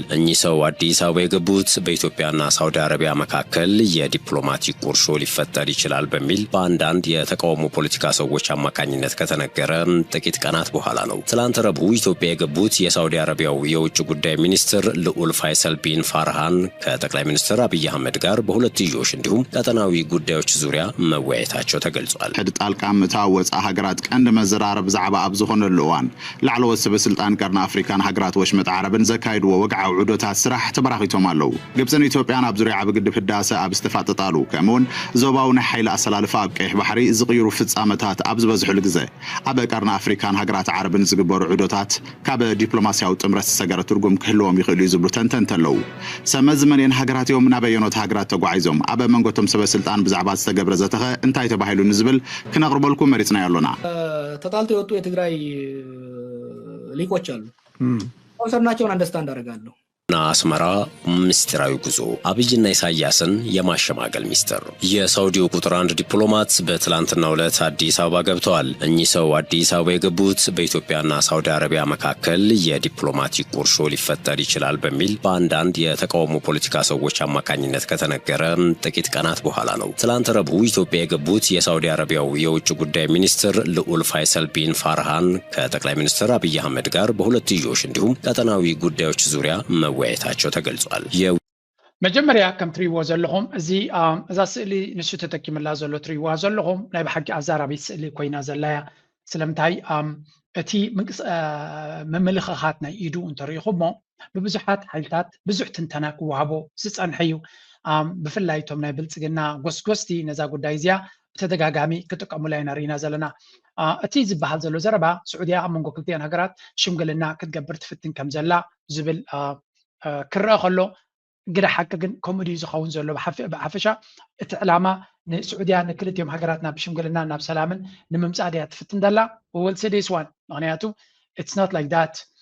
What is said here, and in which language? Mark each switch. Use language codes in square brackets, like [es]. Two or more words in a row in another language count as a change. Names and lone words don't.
[am] እኚህ ሰው አዲስ አበባ የገቡት በኢትዮጵያና ሳውዲ አረቢያ መካከል የዲፕሎማቲክ ቁርሾ ሊፈጠር ይችላል በሚል በአንዳንድ የተቃውሞ ፖለቲካ ሰዎች አማካኝነት ከተነገረ ጥቂት ቀናት በኋላ ነው። ትላንት ረቡዕ ኢትዮጵያ የገቡት የሳውዲ አረቢያው የውጭ ጉዳይ ሚኒስትር ልዑል ፋይሰል ቢን ፋርሃን ከጠቅላይ ሚኒስትር አብይ አህመድ ጋር በሁለትዮሽ እንዲሁም ቀጠናዊ ጉዳዮች ዙሪያ መወያየታቸው ተገልጿል። [ti] ጣልቃ ምታወጽ ሀገራት ቀንድ መዘራረብ ዛዕባ ኣብ ዝኾነሉ እዋን ላዕለዎት ሰበስልጣን ቀርና አፍሪካን ሀገራት ወሽመጥ ዓረብን ዘካይድዎ ወግዓዊ ዑደታት ስራሕ ተበራኺቶም ኣለው። ግብፅን ኢትዮጵያን ኣብ ዙርያ ዓቢ ግድብ ህዳሴ ኣብ ዝተፋጠጣሉ ከምኡውን ዞባዊ ናይ ሓይሊ ኣሰላልፋ ኣብ ቀይሕ ባሕሪ ዝቕይሩ ፍጻመታት ኣብ ዝበዝሕሉ ግዜ ኣብ ቀርና አፍሪካን ሀገራት ዓረብን ዝግበሩ ዑደታት ካብ ዲፕሎማስያዊ ጥምረት ዝሰገረ ትርጉም ክህልዎም ይኽእሉ እዩ ዝብሉ ተንተንቲ ኣለው። ሰመዝ መንየን ሃገራት እዮም ናብ ኣየኖት ሃገራት ተጓዒዞም ኣብ መንጎቶም ሰበስልጣን ብዛዕባ ዝተገብረ ዘተኸ እንታይ ተባሂሉ ንዝብል ክነቅርበልኩም መሪፅና ያለና [am] ተጣልቶ የወጡ የትግራይ ሊቆች አሉ። ኮንሰርናቸውን አንደርስታንድ አደርጋለሁ። አስመራ ምስጢራዊ ጉዞ አብይና ኢሳያስን የማሸማገል ሚስጥር። የሳውዲው ቁጥር 1 ዲፕሎማት በትላንትናው ዕለት አዲስ አበባ ገብተዋል። እኚህ ሰው አዲስ አበባ የገቡት በኢትዮጵያና ሳውዲ አረቢያ መካከል የዲፕሎማቲክ ቁርሾ ሊፈጠር ይችላል በሚል በአንዳንድ የተቃውሞ ፖለቲካ ሰዎች አማካኝነት ከተነገረ ጥቂት ቀናት በኋላ ነው። ትላንት ረቡዕ ኢትዮጵያ የገቡት የሳውዲ አረቢያው የውጭ ጉዳይ ሚኒስትር ልዑል ፋይሰል ቢን ፋርሃን ከጠቅላይ ሚኒስትር አብይ አህመድ ጋር በሁለትዮሽ እንዲሁም ቀጠናዊ ጉዳዮች ዙሪያ መወያየታቸው ተገልጿል። [ti] መጀመሪያ ከም ትሪዎ ዘለኹም እዛ ስእሊ ንሱ ተተኪምላ ዘሎ ትሪዎ ዘለኹም ናይ ብሓቂ ኣዛራቢት ስእሊ ኮይና ዘላያ ስለምንታይ እቲ መምልኽኻት ናይ ኢዱ እንተሪኢኹሞ ብብዙሓት ሓይልታት ብዙሕ ትንተና ክወሃቦ ዝፀንሐ እዩ። ብፍላይ እቶም ናይ ብልፅግና ጎስጎስቲ ነዛ ጉዳይ እዚኣ ብተደጋጋሚ ክጥቀሙላ ኢና ርኢና ዘለና። እቲ ዝበሃል ዘሎ ዘረባ ስዑድያ ኣብ መንጎ ክልቲአን ሃገራት ሽምግልና ክትገብር ትፍትን ከም ዘላ ዝብል ክረአ ከሎ ግዳ ሓቂ ግን ከምኡ ድዩ ዝኸውን ዘሎ ብሓፈሻ እቲ ዕላማ ንስዑድያ ንክልቲኦም ሃገራት ናብ ሽምግልና ናብ ሰላምን ንምምፃእ ድያ ትፍትን ዘላ [en] well this one [ti] ምክንያቱ [en] it's not like that።